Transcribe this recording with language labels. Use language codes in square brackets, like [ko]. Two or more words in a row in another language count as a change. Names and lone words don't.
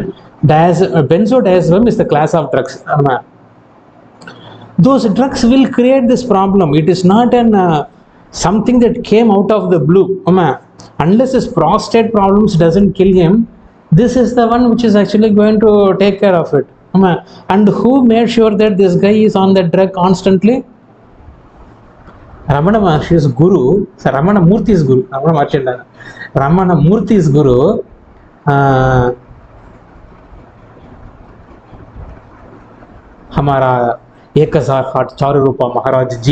[en] Benzodiazepam is the class of drugs. Those drugs will create this problem. It is not an something that came out of the blue. Unless his prostate problems doesn't kill him, this is the one which is actually going to take care of it. And who made sure that this guy is on the drug constantly? Ramana Maharshi's guru, Ramana Murthy's guru, Ramana Murthy's guru, [hi] हमारा 1000 हाथ चारु रूपा महाराज जी.